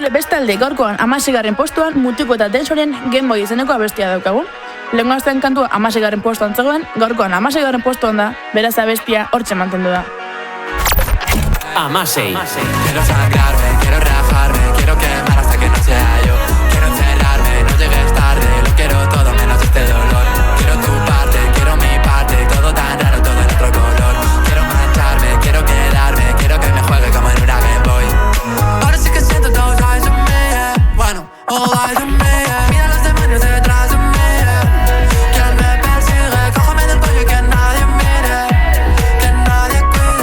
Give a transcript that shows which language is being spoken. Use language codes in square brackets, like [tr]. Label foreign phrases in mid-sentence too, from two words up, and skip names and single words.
[eu] Bestalde, gaurkoan 16. postuan Mutiko eta Densoren Game Boy izeneko abestia daukagu. Lehengo astean kantua 16. postuan zegoen, gaurkoan 16. postuan da, beraz abestia hortxe mantendu da. 16. [es] Quiero sangrarme, quiero rajarme, quiero quemar hasta que no sea yo. Quiero encerrarme, no llegues tarde, lo quiero todo menos este dolor. Quiero tu parte, quiero mi parte, todo tan raro, todo en otro color. Quiero mancharme, quiero quedarme, quiero que me juegue como en una Game Boy. Ahora sí que siento todo [en] eyes on me, yeah. Bueno, all eyes on me, yeah. [es] Mira los demonios detrás de mí, yeah. Quien me persigue, cójame del cuello y que nadie mire, que nadie cuide.